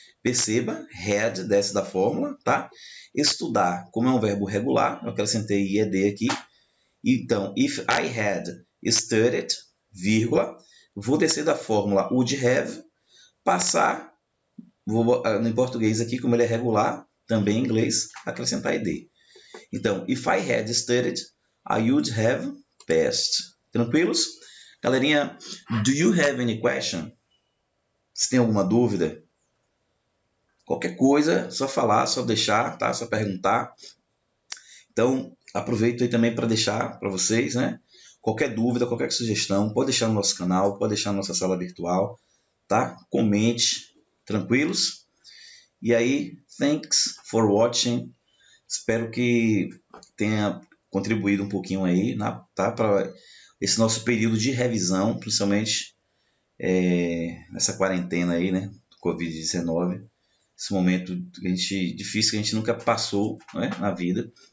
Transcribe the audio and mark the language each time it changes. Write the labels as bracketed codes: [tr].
[pt] Perceba, had, desce da fórmula, tá? Estudar, como é um verbo regular, eu acrescentei ied aqui. Então, [en] if I had studied, [pt] vírgula, vou descer da fórmula [en] would have, [pt] passar, vou em português aqui, como ele é regular, também em inglês, acrescentar ed. [en] Então, if I had studied, I would have passed. Tranquilos? Galerinha, do you have any question? [pt] Se tem alguma dúvida? Qualquer coisa, só falar, só deixar, tá? Só perguntar. Então, aproveito aí também para deixar para vocês, né? Qualquer dúvida, qualquer sugestão, pode deixar no nosso canal, pode deixar na nossa sala virtual, tá? Comente, tranquilos? [en] E aí, thanks for watching. [pt] Espero que tenha contribuído um pouquinho aí, tá? Para esse nosso período de revisão, principalmente nessa quarentena aí, né? Do Covid-19. Esse momento difícil que a gente nunca passou, né, na vida.